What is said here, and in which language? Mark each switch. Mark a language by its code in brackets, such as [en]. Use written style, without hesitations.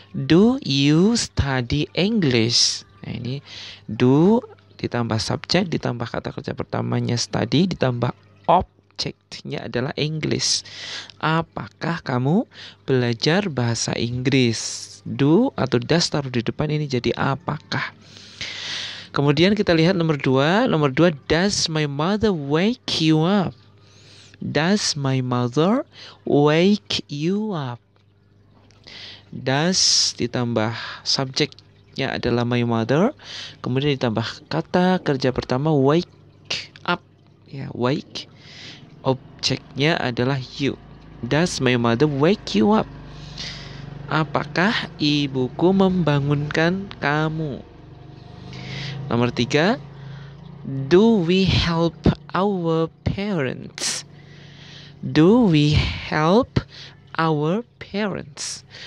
[en] Do you study English? [id] Nah, ini do ditambah subjek, ditambah kata kerja pertamanya study, ditambah objeknya adalah English. Apakah kamu belajar bahasa Inggris? Do atau does taruh di depan, ini jadi apakah. Kemudian kita lihat nomor 2. Nomor 2, [en] does my mother wake you up? Does my mother wake you up? [id] Does ditambah subjeknya adalah [en] my mother, [id] kemudian ditambah kata kerja pertama wake up ya, wake. Objeknya adalah you. [en] Does my mother wake you up? [id] Apakah ibuku membangunkan kamu? Nomor 3, [en] do we help our parents? Do we help our parents?